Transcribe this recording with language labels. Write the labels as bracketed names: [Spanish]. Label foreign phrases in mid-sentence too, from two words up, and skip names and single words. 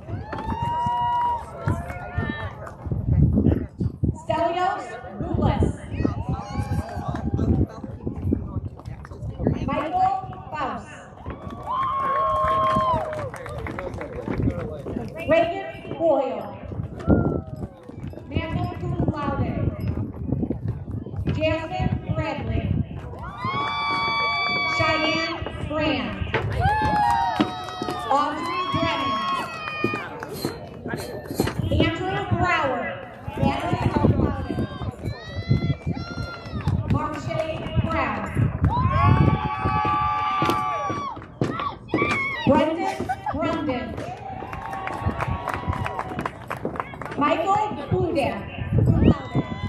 [English] Stelios Boulis. Michael Faust. Reagan Boyle. [Latin] Magna cum laude. [English] Jasmine Bradley. Cheyenne Brand. Audrey Brennan. Andrew Brower. Natalie [Latin] cum laude. [English] Marsha Brown. Brendan Grundon. Michael Budak, [Latin] cum laude.